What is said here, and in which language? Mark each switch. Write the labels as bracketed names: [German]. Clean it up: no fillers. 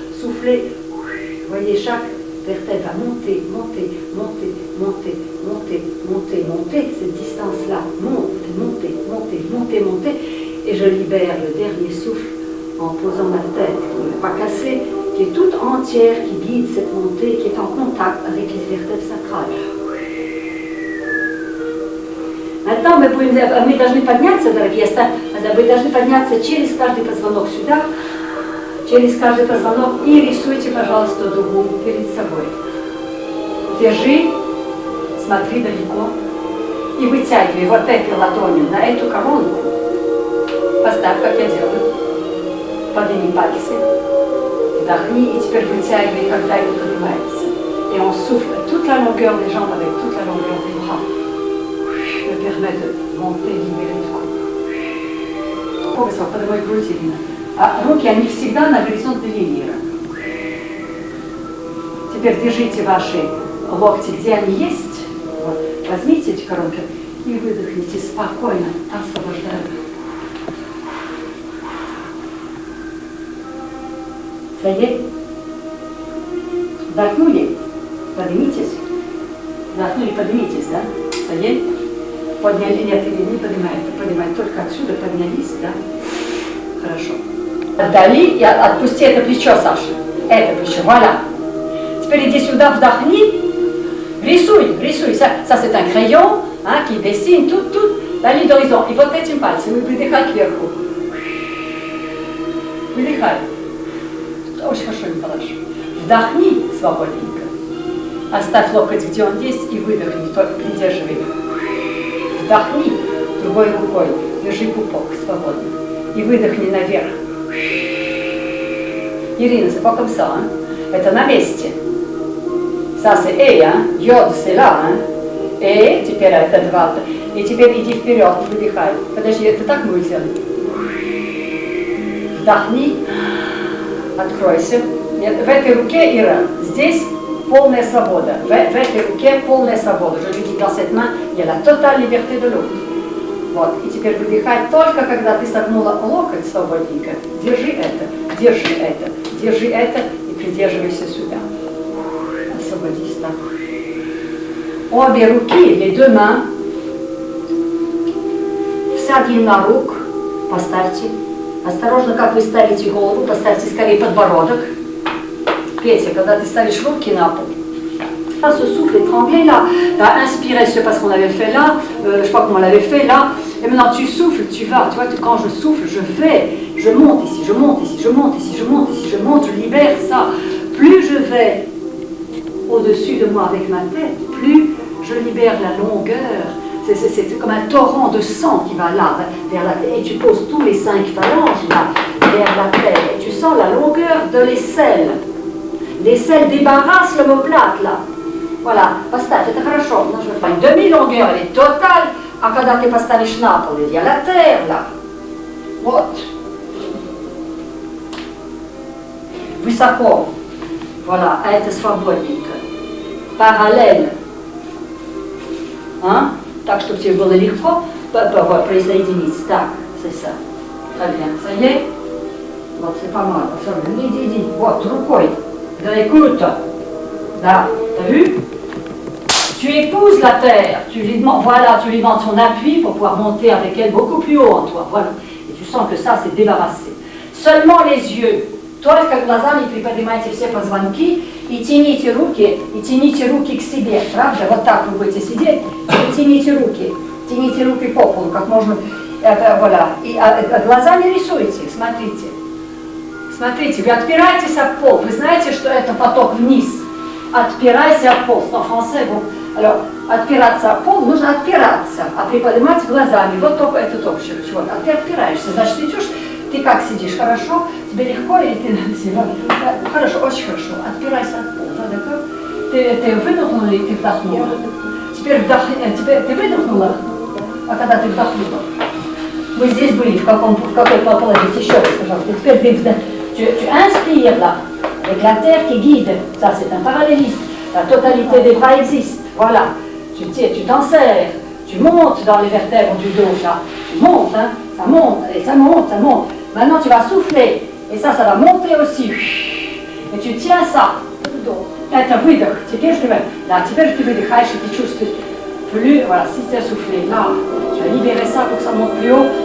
[French] Soufflez, voyez chaque vertèbre va monter, monter, monter, monter, monter, monter, monter, cette distance-là, monte, monter, monter, monter, monter, et je libère le dernier souffle en posant ma tête, qui n'est pas cassée, qui est toute entière, qui guide cette montée, qui est en contact avec les vertèbres sacrales. Maintenant, [Russian] мы должны подняться, дорогие, вы должны подняться через каждый позвонок сюда, через каждый позвонок, и рисуйте, пожалуйста, дугу перед собой. Держи, смотри далеко, и вытягивай вот этой ладонью на эту коронку. Поставь, как я делаю. Подними пальцы, вдохни, и теперь вытягивай, когда это поднимается. [French] Et on souffle toute la longueur des jambes avec toute la longueur des bras. Me permet de monter, libérer le cou. [Russian] Высоко поднимай грудь, Ирина. А руки, они всегда на горизонтной линии. Теперь держите ваши локти, где они есть. Вот. Возьмите эти коронки и выдохните спокойно, освобождая. [French] Ça y est? [Russian] Вдохнули? Поднимитесь. Вдохнули, поднимитесь, да? [French] Ça y est? [Russian] Подняли? Нет, или не поднимаете? Поднимаете только отсюда, поднялись, да? Хорошо. Отдали и отпусти это плечо, Саша. Это плечо, voilà. Теперь иди сюда, вдохни. Рисуй. [French] Ça c'est un crayon qui dessine toute la ligne d'horizon. [Russian] И вот этим пальцем выдыхай кверху. Выдыхай. Очень хорошо, Николаш. Вдохни свободненько. Оставь локоть, где он есть, и выдохни, только придерживай. Вдохни другой рукой, держи пупок свободно. И выдохни наверх. [French] Ирина, c'est pas comme ça, hein? [Russian] Это на месте. [French] Ça c'est E, hein? Йод, c'est là, hein? [Russian] И теперь это два. И теперь иди вперед, выдыхай. Подожди, это так мы сделали. Вдохни. Откройся. Нет, в этой руке, Ира, здесь полная свобода. В этой руке полная свобода. [French] Je lui dis, dans cette main, il y a la totale liberté de l'autre. [Russian] Вот. И теперь выдыхай только когда ты согнула локоть свободненько. Держи это и придерживайся сюда. Освободись так. Обе руки, [French] les deux mains, [Russian] вся длина рук, поставьте. Осторожно, как вы ставите голову, поставьте скорее подбородок. Петя, когда ты ставишь руки на пол, [French] pas ce souffle et trembler là. Tu as inspiré, je sais pas ce qu'on avait fait là, je sais pas comment on l'avait fait là. Et maintenant tu souffles, tu vas. Tu vois, quand je souffle, je monte ici, je monte ici, je monte ici, je monte ici, je monte, je libère ça. Plus je vais au-dessus de moi avec ma tête, plus je libère la longueur. C'est comme un torrent de sang qui va là, vers la terre. Et tu poses tous les 5 phalanges là, vers la terre. Et tu sens la longueur de l'aisselle. L'aisselle débarrasse l'omoplate là. [Russian] Voilà. Поставь, это хорошо. [French] Une demi-longueur, elle est totale. [Russian] А когда ты поставишь на пол, [French] il y a la terre là. [Russian] Вот. Высоко. Voilà, а это свободненько. Параллельно. Hein? Так, чтобы тебе было легко присоединиться. [French] Так, c'est ça. Très bien. Ça y est? Вот, c'est pas mal. [Russian] Иди. Вот, рукой. [French] Écoute. Là, t'as vu? Tu épouses la terre. Tu lui demandes, voilà, tu lui demandes son appui pour pouvoir monter avec elle beaucoup plus haut en toi. Voilà. Et tu sens que ça, c'est débarrassé. Seulement les yeux. [Russian] Только глазами приподнимайте все позвонки и тяните руки к себе, правда? Вот так вы будете сидеть и тяните руки по полу, как можно, это, voilà. И глазами рисуйте, смотрите, вы отпираетесь об пол, вы знаете, что это поток вниз, отпирайся об пол, [French] en français, bon, alors, [Russian] отпираться об пол, нужно отпираться, а приподнимать глазами, вот только это только чего, а ты отпираешься, значит, идешь. Ты как сидишь? Хорошо? Тебе легко или ты сильно? Хорошо, очень хорошо. Отпирайся от пола, да? Ты выдохнула или ты вдохнула? Теперь ты выдохнула? А когда ты вдохнула? Вы здесь были, в какой положении? Еще раз, пожалуйста. [French] Теперь tu inspires là, avec la terre qui guide. Ça, c'est un parallélisme. La totalité des bras existe. Voilà. Tu t'en sers. Tu montes dans les vertèbres du dos, là. Tu montes, hein. Ça monte, et ça monte. Maintenant, tu vas souffler. Et ça va monter aussi. Et tu tiens ça. [Russian] Это выдох. Теперь ты выдыхаешь, [French] et tu [Russian] чувствуешь plus. [French] Voilà, si tu as soufflé là, tu vas libérer ça pour que ça monte plus haut.